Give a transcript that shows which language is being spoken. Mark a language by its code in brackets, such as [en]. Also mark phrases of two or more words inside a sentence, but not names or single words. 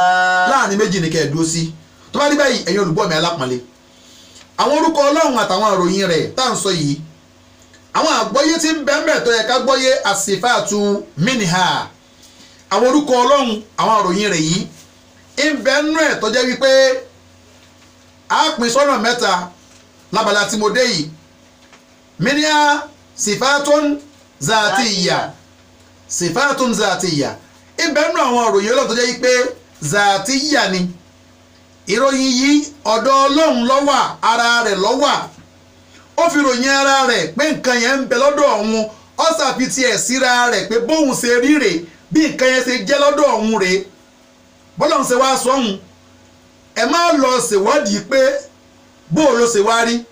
[yo] láàrin méjì ni kẹ́ ẹ̀ dúró sí tó bá rí báyìí ẹ̀yin olùgbọ́ mi alápọ̀nlé àwọn orúkọ Ọlọ́run àtàwọn àròyìn rẹ̀ tá à ń sọ yìí àwọn àgbọ́yé tí ń bẹ́ẹ̀ tó yẹ ká gbọ́yé àsìfáàtú mínìhà àwọn orúkọ Ọlọ́run àwọn àròyìn rẹ̀ yìí ń bẹ́ẹ̀ nú ẹ̀ tó jẹ́ wípé a pín sọ́nà mẹ́ta lábala tí mo dé yìí mínìhà [ar] صفة ذاتية صفة ذاتية [yo] ń bẹ́ẹ̀ nú àwọn àròyìn Ọlọ́run tó jẹ́ wípé zatiya ni ìròyìn yìí ọ̀dọ̀ Ọlọ́run ló wà ara rẹ̀ ló wà ó fi ròyìn ara rẹ̀ pé nǹkan yẹn ń bẹ lọ́dọ̀ òun ó ṣàfitì ẹ̀ síra rẹ̀ pé bóun ṣe rí rè bí nǹkan yẹn ṣe jẹ́ lọ́dọ̀ òun rè bọ́lọ́run ṣe wá sọ́hun ẹ má lọ ṣèwádìí pé bóun ló ṣe wá rí